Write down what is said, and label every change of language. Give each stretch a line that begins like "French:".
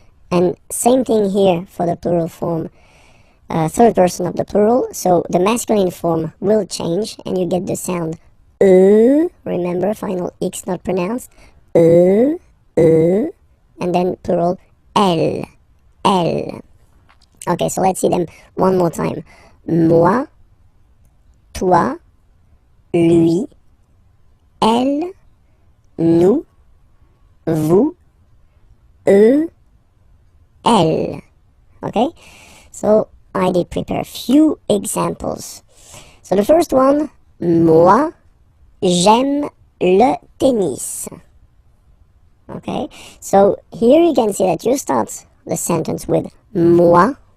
English: And same thing here for the plural form, third person of the plural. So the masculine form will change, and you get the sound remember, final X not pronounced, and then plural elle, elle. Okay, so let's see them one more time.
French: Moi, toi, lui, elle, nous, vous, eux, elle.
English: Okay, so I did prepare a few examples. So the first one,
French: moi, j'aime le tennis.
English: Okay, so here you can see that you start the sentence with moi.